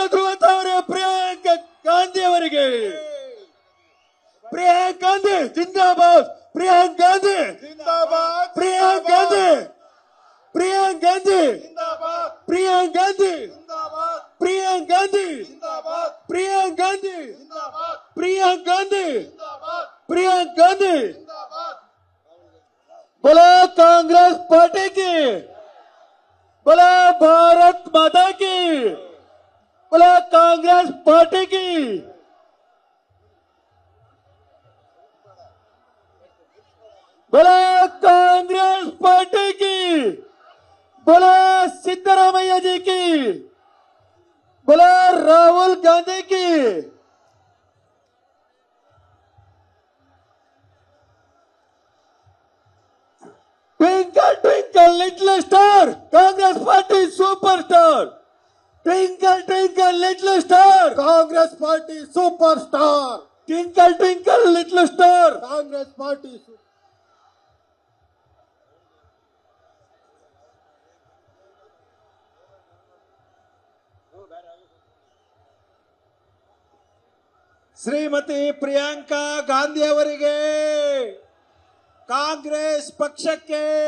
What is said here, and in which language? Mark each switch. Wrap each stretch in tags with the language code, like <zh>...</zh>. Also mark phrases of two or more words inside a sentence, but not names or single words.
<kn>ಧ್ರುವತಾರೆ ಪ್ರಿಯಾಂಕ್ ಗಾಂಧಿ ಅವರಿಗೆ ಪ್ರಿಯಾಂಕ್ ಗಾಂಧಿ ಜಿಂದಾಬಾದ್ ಪ್ರಿಯಾಂಕ್ ಗಾಂಧಿ ಜಿಂದಾಬಾದ್</kn> <hi>प्रियांक गांधी प्रियांक गांधी जिंदाबाद प्रियांक गांधी जिंदाबाद प्रियांक गांधी जिंदाबाद प्रियांक गांधी जिंदाबाद प्रियांक गांधी जिंदाबाद प्रियांक गांधी जिंदाबाद बोला कांग्रेस पार्टी की बोला भारत माता की बोला कांग्रेस पार्टी की बोला कांग्रेस पार्टी की बोला सिद्धरामैया जी की बोला राहुल गांधी की</hi> <en>Twinkle, twinkle, little star, Congress Party superstar. Twinkle, twinkle, little star, Congress Party superstar. Twinkle, twinkle, little star, Congress Party.</en> <kn>ಶ್ರೀಮತಿ ಪ್ರಿಯಾಂಕಾ ಗಾಂಧಿ ಅವರಿಗೆ ಕಾಂಗ್ರೆಸ್ ಪಕ್ಷಕ್ಕೆ</kn>